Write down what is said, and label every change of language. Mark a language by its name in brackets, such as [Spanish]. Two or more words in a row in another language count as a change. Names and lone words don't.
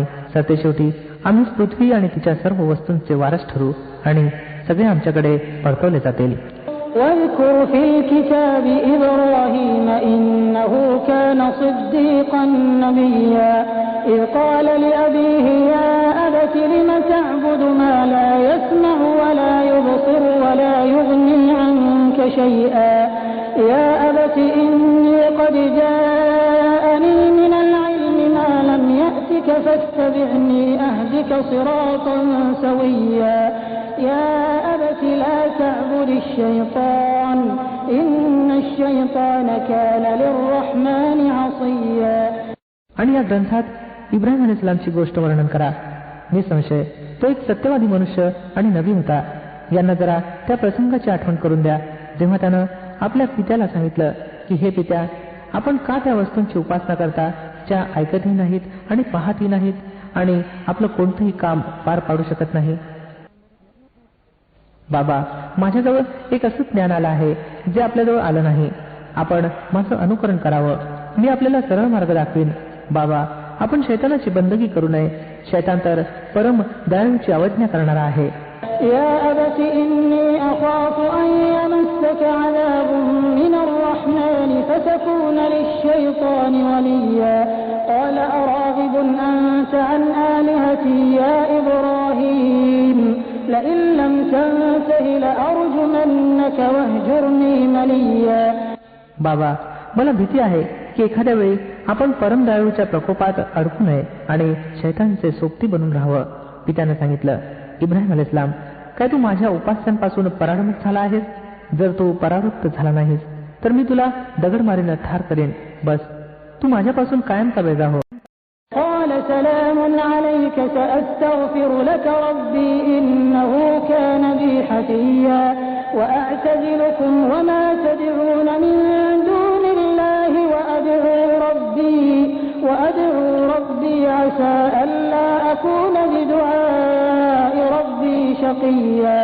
[Marathi] सरतेशेवटी आम्हीच पृथ्वी आणि तिच्या सर्व वस्तूंचे वारस ठरू आणि सगळे आमच्याकडे परतवले जातील. [Arabic] واذكر في الكتاب إبراهيم إنه كان صديقا نبيا إذ قال لأبيه يا أبت لم تعبد ما لا يسمع ولا يبصر ولا شيئا يا أبت إني قد جاءني من العلم ما لم يأتك فاتبعني أهدك صراطا سويا يا أبت لا تعبد الشيطان إن الشيطان كان للرحمن عصيا. [Marathi] आणि या ग्रंथात इब्राहिम अलैहिस्सलामची गोष्ट वर्णन करा. निसंशय तो एक सत्यवादी मनुष्य आणि नबी होता. यांना जरा त्या प्रसंगाची आठवण करून द्या जेव्हा त्यानं आपल्या पित्याला सांगितलं की हे पित्या, आपण का त्या वस्तूंची उपासना करता ज्या ऐकतही नाहीत आणि पाहतही नाहीत आणि आपलं कोणतंही काम पार पाडू शकत नाही. बाबा, माझ्याजवळ एक असं ज्ञान आलं आहे जे आपल्याजवळ आलं नाही. आपण माझं अनुकरण करावं. मी आपल्याला सरळ मार्ग दाखवीन. बाबा, आपण शैतानाची बंदगी करू नये. शैतान तर परम दयाळूची अवज्ञा करणारा आहे. [Arabic] يا أبت إني أخاف أن يمسك عذاب من الرحمن فتكون للشيطان وليا قال أراغب أنت عن آلهتي يا إبراهيم لئن لم تنته لأرجمنك واهجرني مليا. [Marathi] बाबा, मला भीती आहे की एखाद्या वेळी आपण परम दयाळूच्या प्रकोपात अडकू नये आणि शैतानचे सोबती बनून राहावं. पित्याने सांगितलं, इब्राहिम अलैहिस्सलाम, काय तू माझ्या उपास्यांपासून परावृत्त झाला आहेस? जर तू परावृत्त झाला नाहीस तर मी तुला दगड मारीने ठार करेन. बस तू माझ्यापासून कायमचा वेगळा हो. [Arabic] قال سلام عليك سأستغفر لك ربي إنه كان بي حفيا وأعتزلكم وما تدعون من دون الله وأدعو ربي عسى ألا أكون بدعاء ربي شقيا.